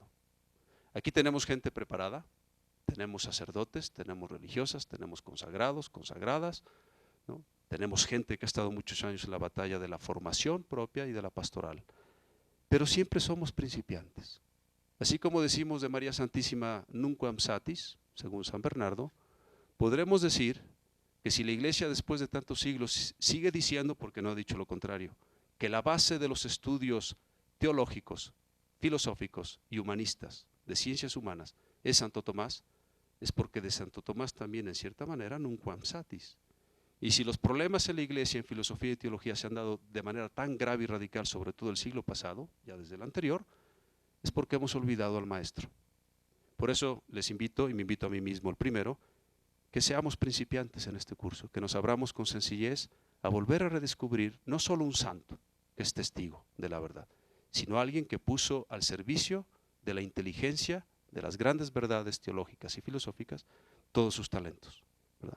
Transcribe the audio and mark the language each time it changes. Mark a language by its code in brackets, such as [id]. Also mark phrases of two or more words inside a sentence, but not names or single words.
[es] Aquí tenemos gente preparada, tenemos sacerdotes, tenemos religiosas, tenemos consagrados, consagradas, ¿no? Tenemos gente que ha estado muchos años en la batalla de la formación propia y de la pastoral. Pero siempre somos principiantes. Así como decimos de María Santísima, [la] nunquam satis, [es] según San Bernardo, podremos decir que si la Iglesia después de tantos siglos sigue diciendo, porque no ha dicho lo contrario, que la base de los estudios teológicos, filosóficos y humanistas de ciencias humanas es Santo Tomás, es porque de Santo Tomás también en cierta manera [la] nunquam satis. [es] Y si los problemas en la Iglesia en filosofía y teología se han dado de manera tan grave y radical, sobre todo el siglo pasado, ya desde el anterior, es porque hemos olvidado al Maestro. Por eso les invito, y me invito a mí mismo el primero, que seamos principiantes en este curso, que nos abramos con sencillez a volver a redescubrir no solo un santo, que es testigo de la verdad, sino alguien que puso al servicio de la inteligencia, de las grandes verdades teológicas y filosóficas, todos sus talentos, ¿verdad?